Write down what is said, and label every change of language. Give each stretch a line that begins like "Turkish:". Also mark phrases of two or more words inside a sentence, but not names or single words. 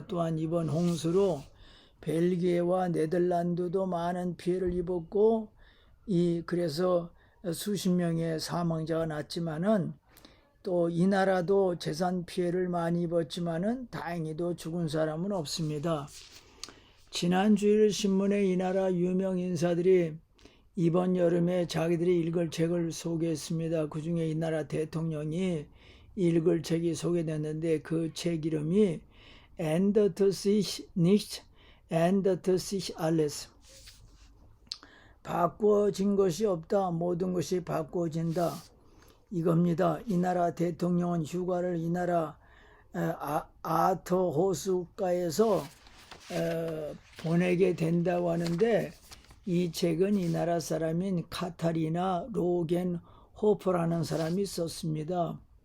Korean: 또한 이번 홍수로 벨기에와 네덜란드도 많은 피해를 입었고, 그래서 수십 명의 사망자가 났지만은, 또 이 나라도 재산 피해를 많이 입었지만은 다행히도 죽은 사람은 없습니다. 지난 주일 신문에 이 나라 유명 인사들이 이번 여름에 자기들이 읽을 책을 소개했습니다. 그 중에 이 나라 대통령이 읽을 책이 소개됐는데, 그 책 이름이
German: Ändert sich nicht, ändert sich alles.
Korean: 바꾸어진 것이 없다. 모든 것이 바꾸어진다. 이겁니다. 이 나라 대통령은 휴가를 이 나라 아터 호수가에서 보내게 된다고 하는데, 이 책은 이 나라 사람인 카타리나 로겐 호퍼라는 사람이 썼습니다.